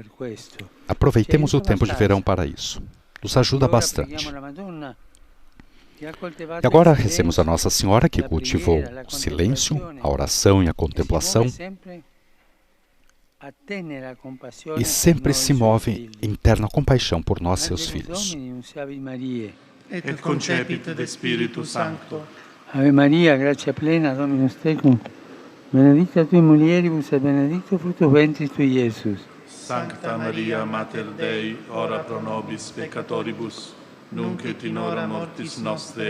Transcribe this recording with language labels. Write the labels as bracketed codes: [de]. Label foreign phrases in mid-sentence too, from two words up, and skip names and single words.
[pt] Aproveitemos o tempo de verão para isso. Nos ajuda bastante. E agora rezemos a Nossa Senhora que cultivou o silêncio, a oração e a contemplação e sempre se move em terna compaixão por nós, seus filhos. [la] Et concepit de Spiritu Sancto. Ave Maria, gratia plena, Dominus tecum, benedicta tui mulieribus et benedictus fructus ventris tui, Iesus. Sancta Maria, Mater Dei, ora pro nobis peccatoribus, nunc et in hora mortis nostre.